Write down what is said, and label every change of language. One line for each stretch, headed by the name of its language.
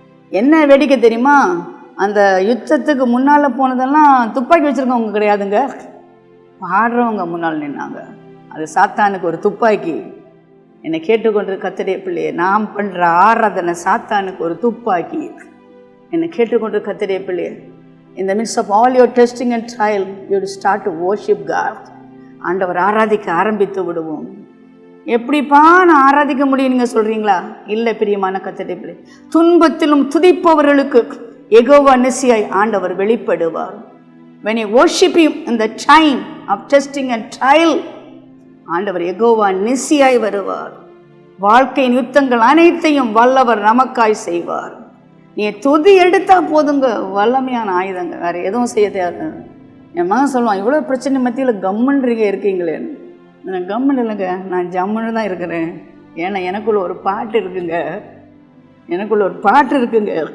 Tamil: என்ன வேடிக்கை தெரியுமா? அந்த யுத்தத்துக்கு முன்னால் போனதெல்லாம் துப்பாக்கி வச்சுருக்கவங்க கிடையாதுங்க, பாடுறவங்க முன்னால் நின்னாங்க. அது சாத்தானுக்கு ஒரு துப்பாக்கி. என்னை கேட்டுக்கொண்டு கர்த்தருடைய பிள்ளையே, நாம் பண்ணுற ஆராதனை சாத்தானுக்கு ஒரு துப்பாக்கி. என்னை கேட்டுக்கொண்டு கர்த்தருடைய பிள்ளையே,
English: in the midst of all your testing and trial, you will start to worship God.
Tamil: ஆண்டவர் ஆராதிக்க ஆரம்பித்து விடுவோம். எப்படிப்பா நான் ஆராதிக்க முடியும் நீங்கள் சொல்கிறீங்களா? இல்லை பிரியமான கர்த்தருடைய பிள்ளை, துன்பத்திலும் துதிப்பவர்களுக்கு யெகோவா நிசியாய் ஆண்டவர் வெளிப்படுவார்.
English: when you worship him in the time of testing and trial,
Tamil: ஆண்டவர் யெகோவா நிசியாய் வருவார். வாழ்க்கையின் யுத்தங்கள் அனைத்தையும் வல்லவர் நமக்காய் செய்வார். நீ துதி எடுத்தா போதுங்க, வல்லமையான ஆயுதங்க, வேறு எதுவும் செய்ய தேவை. என் மகன் சொல்லுவான், இவ்வளோ பிரச்சனை மத்தியில் கம்முன்றீங்க இருக்கீங்களேன்னு. நான் கம்முன்னு இல்லைங்க, நான் ஜம்முன்னு தான் இருக்கிறேன். ஏன்னா எனக்குள்ள ஒரு பாட்டு இருக்குங்க, எனக்குள்ள ஒரு பாட்டு இருக்குங்க.